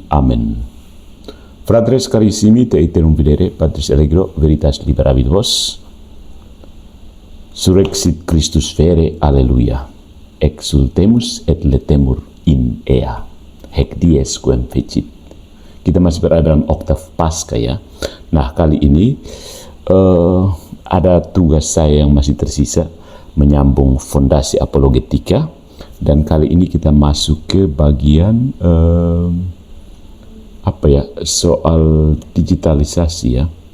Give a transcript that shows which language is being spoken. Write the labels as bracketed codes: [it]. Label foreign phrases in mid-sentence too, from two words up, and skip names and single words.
[la] Amen. Fratres carissimi, te iterum videre, Patris Allegro, veritas liberavit vos. Surrexit Christus vere, alleluia. Exultemus et letemur in ea. Haec dies quem fecit. [id] Kita masih berada dalam oktav Paskah ya. Nah, kali ini ada tugas saya yang masih tersisa, menyambung fondasi apologetika. Dan kali ini kita masuk ke bagian soal digitalisasi ya.